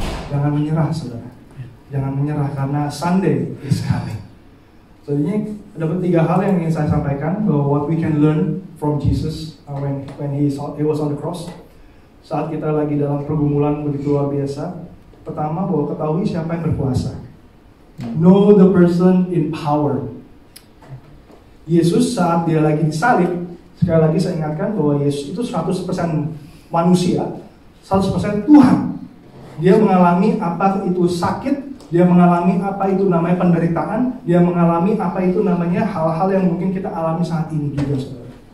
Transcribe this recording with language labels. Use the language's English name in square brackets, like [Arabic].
[Indonesian] Jangan menyerah, saudara. Jangan menyerah karena [English] Sunday is coming. So [Indonesian] ini ada 3 hal yang ingin saya sampaikan bahwa [English] what we can learn from Jesus when he was on the cross. [Indonesian] Saat kita lagi dalam pergumulan begitu luar biasa, pertama bahwa ketahui siapa yang berkuasa. [English] Know the person in power. [Indonesian] Yesus saat dia lagi disalib, sekali lagi saya ingatkan bahwa Yesus itu 100% manusia, 100% Tuhan. Dia mengalami apa itu sakit, dia mengalami apa itu namanya penderitaan, dia mengalami apa itu namanya hal-hal yang mungkin kita alami saat ini juga, saudara.